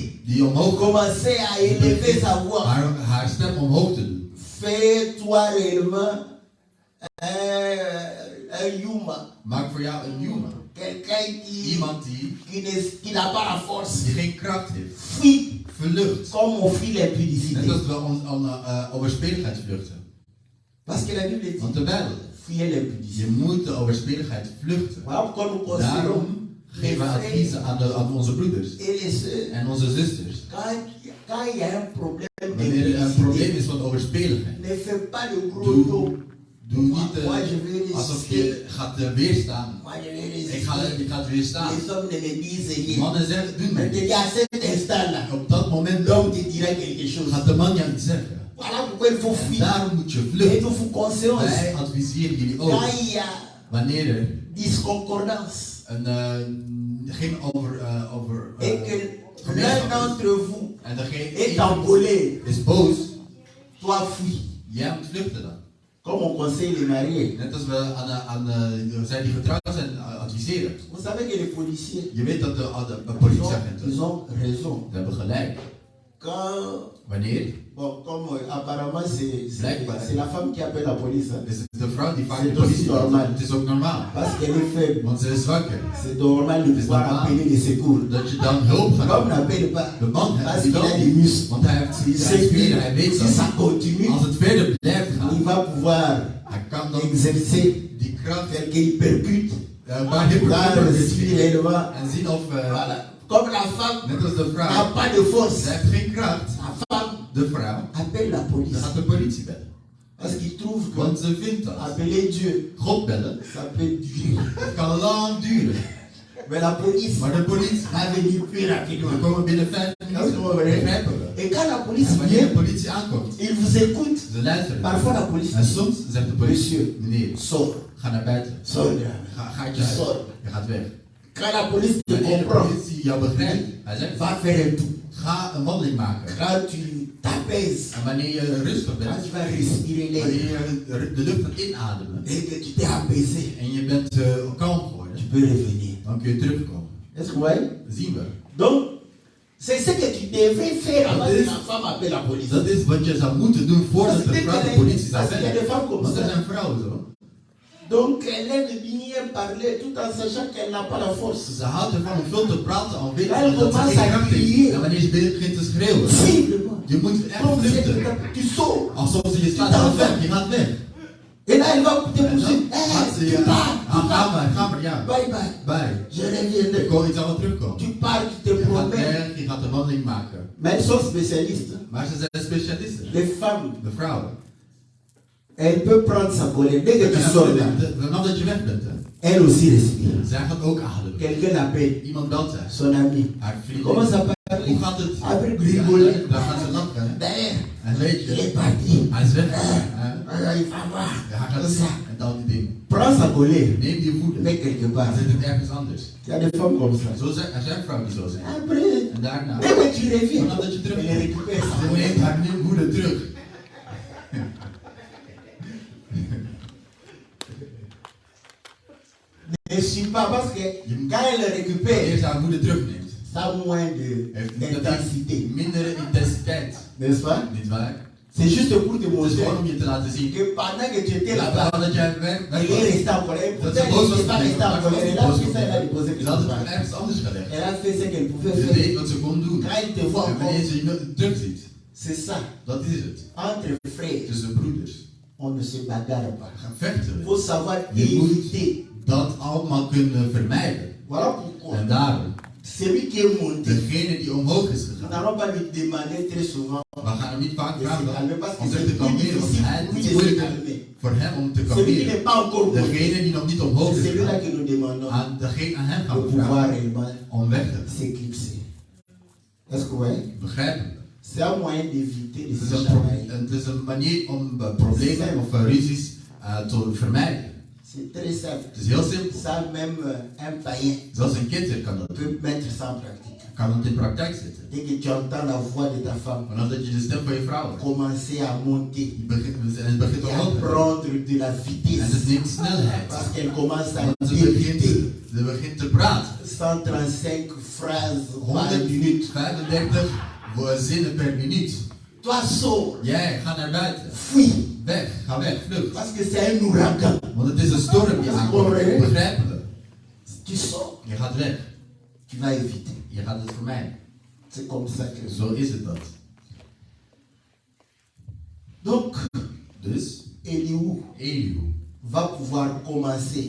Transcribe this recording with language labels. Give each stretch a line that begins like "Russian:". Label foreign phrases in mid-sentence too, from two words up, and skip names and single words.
Dutch: die omhoog gaat,
French: commencer à élever sa voix,
Dutch: haar stem omhoog te doen.
French: fais-toi réellement un yuma.
Dutch: Maak voor jou een jongen.
French: Quelqu'un
Dutch: Iemand die
French: qui n'a pas la force.
Dutch: geen kracht heeft.
French: Fuis
Dutch: Vlucht.
French: comme on fuit l'impudicité.
Dutch: Net als we overspeligheid vluchten.
French: Parce que la Bible dit,
Dutch: Want de Bijbel,
French: fuyez l'impudicité.
Dutch: je moet de overspeligheid vluchten.
French: Voilà pourquoi nous considérons
Dutch: Daarom
French: les
Dutch: geven we
French: frères
Dutch: adviezen aan onze broeders
French: et les sœurs.
Dutch: en onze zusters.
French: Quand il y a un problème
Dutch: Wanneer er een probleem
French: d'impudicité,
Dutch: is van overspeligheid,
French: ne fais pas le gros dos.
Dutch: doe niet
French: Moi, je vais
Dutch: alsof
French: résister.
Dutch: je gaat weerstaan.
French: Moi, je vais
Dutch: Ik ga
French: résister.
Dutch: weerstaan.
French: Les hommes ne me disent rien.
Dutch: Mannen zeggen, doe
French: Mais
Dutch: mij.
French: à cet instant-là,
Dutch: Op dat moment
French: l'homme te dira quelque chose.
Dutch: gaat de man jou iets zeggen.
French: Voilà pourquoi il faut
Dutch: En
French: fuir.
Dutch: daarom moet je
French: Et
Dutch: vluchten.
French: nous vous conseillons aussi,
Dutch: Wij adviseren jullie ook.
French: quand il y a
Dutch: Wanneer er
French: disconcordance
Dutch: geen
French: et que l'un d'entre vous
Dutch: en degene
French: est en colère,
Dutch: is boos,
French: toi fuis.
Dutch: jij moet vluchten dan.
French: Comme on conseille les mariés.
Dutch: Net als we aan zij die getrouwd zijn adviseren.
French: Vous savez que les policiers,
Dutch: Je weet dat de
French: ils
Dutch: politieagenten,
French: ont raison.
Dutch: ze hebben gelijk.
French: Quand,
Dutch: Wanneer?
French: bon, comme apparemment
Dutch: Blijkbaar.
French: c'est la femme qui appelle la police. Hein.
Dutch: Is het de vrouw die vaak
French: C'est
Dutch: de politie
French: aussi normal.
Dutch: belt. Het is ook normaal.
French: Parce qu'elle est faible.
Dutch: Want ze is zwakker.
French: C'est normal de C'est pouvoir normal. appeler les secours.
Dutch: Dat je dan hulp gaat
French: L'homme
Dutch: halen.
French: n'appelle pas
Dutch: De man
French: parce
Dutch: die
French: qu'il a
Dutch: dan
French: des
Dutch: niet.
French: muscles.
Dutch: Want hij heeft
French: C'est
Dutch: zijn spieren. Hij weet
French: que si
Dutch: dat.
French: ça continue,
Dutch: Als het verder blijft
French: il
Dutch: gaan,
French: va pouvoir
Dutch: hij kan dan
French: exercer
Dutch: die kracht
French: tel qu'il percute,
Dutch: een paar hypercute
French: voir si réellement.
Dutch: en zien of
French: Voilà. Comme la femme
Dutch: net als de
French: n'a
Dutch: vrouw,
French: pas de force,
Dutch: zij heeft geen kracht.
French: la femme
Dutch: De vrouw,
French: appelle la police.
Dutch: dan gaat de politie bellen.
French: Parce qu'il trouve que
Dutch: Want ze vindt dat.
French: appeler Dieu,
Dutch: God bellen,
French: ça peut durer.
Dutch: het kan lang duren.
French: Mais la police
Dutch: Maar de politie,
French: va venir plus rapidement.
Dutch: we komen binnen 5 minuten. Begrijpen we.
French: Et quand la police
Dutch: En wanneer de
French: vient,
Dutch: politie aankomt,
French: ils vous écoutent.
Dutch: ze luisteren.
French: Parfois la police
Dutch: En
French: dit,
Dutch: soms zegt de politie,
French: Monsieur,
Dutch: meneer,
French: sors,
Dutch: ga naar buiten.
French: sors.
Dutch: Ga uit je huis.
French: Sors.
Dutch: Je gaat weg.
French: Quand la police te
Dutch: Wanneer de
French: comprend,
Dutch: politie jou begrijpt, hij zegt,
French: va faire un tour.
Dutch: ga een wandeling maken.
French: Quand tu t'apaises,
Dutch: En wanneer je rustig
French: quand
Dutch: bent,
French: tu vas respirer l'air
Dutch: wanneer je de lucht gaat inademen
French: et que tu t'es apaisé,
Dutch: en je bent kalm geworden,
French: tu peux revenir.
Dutch: dan kun je terugkomen.
French: Est-ce que vous voyez?
Dutch: Zien we.
French: Donc, c'est ce que tu devrais faire avant
Dutch: Dat
French: que
Dutch: is-
French: la femme appelle la police.
Dutch: Dat is wat je zou moeten doen voordat de vrouw de politie zou
French: Parce qu'il y a des
Dutch: bellen.
French: femmes comme
Dutch: Want er
French: ça.
Dutch: zijn vrouwen zo.
French: Donc, elle aime bien parler tout en sachant qu'elle n'a pas la force.
Dutch: Ze houdt ervan om veel te praten, al weet
French: Elle
Dutch: ze dat ze
French: commence
Dutch: geen
French: à
Dutch: kracht heeft.
French: crier.
Dutch: En wanneer ze begint te schreeuwen,
French: Simplement.
Dutch: je moet echt
French: Donc,
Dutch: vluchten.
French: tu sors.
Dutch: Alsof ze je slaat, je gaat weg, je gaat weg.
French: Et là, elle va te
Dutch: En
French: pousser.
Dutch: dan gaat ze
French: Tu
Dutch: je
French: pars.
Dutch: ga maar, ja.
English: Bye bye. Bye.
French: Je reviendrai.
Dutch: Ik zal wel terugkomen.
French: Tu pars, tu te
Dutch: Je gaat
French: promets.
Dutch: weg, je gaat een wandeling maken.
French: Mais elles sont spécialistes.
Dutch: Maar ze zijn specialisten.
French: Les femmes,
Dutch: De vrouwen.
French: elles peuvent prendre sa colère. Dès que tu sors là,
Dutch: Vanaf dat je weg bent, hè.
French: elle aussi respire.
Dutch: Zij gaat ook ademen.
French: Quelqu'un appelle
Dutch: Iemand belt zij.
French: son ami.
Dutch: Haar vriendin.
French: Comment ça parle?
Dutch: Hoe gaat het?
French: Après rigoler.
Dutch: Dan gaat ze lachen, hè.
French: D'ailleurs,
Dutch: En weet
French: il est
Dutch: je,
French: parti.
Dutch: hij is weg. Ah, Hè.
French: il va voir.
Dutch: Ja, hij gaat
French: Tout ça.
Dutch: en dan die ding.
French: Prends sa colère.
Dutch: Neem je woede.
French: Mets quelque
Dutch: Dan
French: part.
Dutch: zit het ergens anders.
French: Il y a des femmes comme ça.
Dutch: Er zijn vrouwen die zo zijn.
French: Après,
Dutch: En daarna,
French: dès que tu reviens,
Dutch: vanaf dat je
French: elle
Dutch: terugkomt,
French: récupère sa
Dutch: ze
French: colère.
Dutch: neemt haar nieuwe woede terug.
French: Ne suis pas parce que quand elle récupère,
Dutch: Wanneer ze haar woede terugneemt,
French: ça a moins
Dutch: heeft dat
French: d'intensité.
Dutch: mindere intensiteit.
French: N'est-ce pas?
Dutch: Niet waar?
French: C'est juste pour te
Dutch: Het is
French: montrer
Dutch: gewoon om je te laten zien.
French: que pendant que tu étais là-bas,
Dutch: Dat jij weg
French: elle est restée en colère.
Dutch: Dat
French: Pourtant,
Dutch: ze boos
French: elle
Dutch: was
French: n'était pas restée en colère. Elle a pris ça, elle a déposé
Dutch: Je
French: quelque
Dutch: had het
French: part.
Dutch: ergens anders gelegd.
French: Elle a fait ce qu'elle pouvait
Dutch: Je
French: faire.
Dutch: deed wat ze kon doen.
French: Quand elle te voit
Dutch: En
French: encore,
Dutch: wanneer ze je terug ziet,
French: c'est ça.
Dutch: dat is het.
French: Entre frères,
Dutch: Tussen broeders.
French: on ne se bagarre pas.
Dutch: Gaan vechten.
French: Il faut savoir
Dutch: Je moet
French: éviter.
Dutch: dat allemaal kunnen vermijden.
French: Voilà pourquoi.
Dutch: En daarom,
French: Celui qui est monté,
Dutch: degene die omhoog is
French: nous
Dutch: gegaan,
French: n'allons pas lui demander très souvent
Dutch: we gaan hem niet vaak
French: de se
Dutch: vragen
French: calmer parce que
Dutch: om zich
French: c'est
Dutch: te
French: plus
Dutch: kalmeren. Want
French: difficile
Dutch: hij
French: pour lui
Dutch: het is
French: de se
Dutch: moeilijker
French: calmer.
Dutch: voor hem om te
French: Celui qui
Dutch: kalmeren.
French: n'est pas encore monté,
Dutch: Degene die nog niet omhoog
French: c'est
Dutch: is
French: celui-là
Dutch: gegaan,
French: que nous demandons
Dutch: aan hem gaan
French: de
Dutch: we
French: pouvoir
Dutch: vragen
French: réellement
Dutch: om weg te gaan.
French: s'éclipser. Est-ce que vous voyez?
Dutch: Begrijpen we?
French: C'est un moyen d'éviter de
Dutch: Het is
French: se
Dutch: een,
French: chamailler.
Dutch: het is een manier om problemen of ruzies te vermijden.
French: C'est très simple.
Dutch: Het is heel simpel.
French: Ça, même un païen
Dutch: Zelfs een kind kan dat doen.
French: peut mettre ça en pratique.
Dutch: Kan het in praktijk zetten.
French: Dès que tu entends la voix de ta femme
Dutch: Vanaf dat je de stem van je vrouw hoort,
French: commencer à monter
Dutch: en het begint te
French: et à
Dutch: lopen.
French: prendre de la
Dutch: En het
French: vitesse,
Dutch: neemt snelheid.
French: parce qu'elle commence à
Dutch: Want
French: débiter
Dutch: ze begint te praten.
French: 135 phrases par minute.
Dutch: 135 zinnen per minuut.
French: Toi, sors,
Dutch: Jij, ga naar buiten.
French: fuis,
Dutch: Weg, ga weg, vlucht.
French: parce que c'est un ouragan.
Dutch: Want het is een storm die aankomt. Begrijpen we?
French: Tu sors,
Dutch: Je gaat weg.
French: tu vas éviter.
Dutch: Je gaat het vermijden.
French: C'est comme ça que
Dutch: Zo is het dat.
French: Donc,
Dutch: Dus,
French: Eliou
Dutch: Elihu,
French: va pouvoir commencer